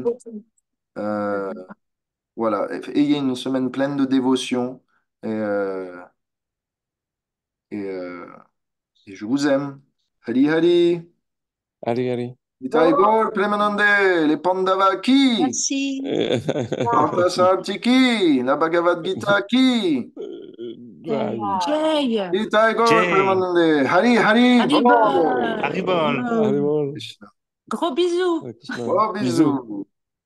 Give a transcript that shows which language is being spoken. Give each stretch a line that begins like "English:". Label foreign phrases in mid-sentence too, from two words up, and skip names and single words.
French: Euh, voilà. Ayez une semaine pleine de dévotion. Et, euh, et, euh, et je vous aime. Hari Hari. Allez, allez. Nitai Gaur Premanande. Les Pandavaki. Merci. Partha Sarthiki. La Bhagavad Gita qui. Jay. Nitai Gaur Jay, Premanande. Hari Hari Haribol. Bol. Haribol. Allez, bon. Krishna. Gros bisous. Hare Krishna. Oh, Bisous. bisous.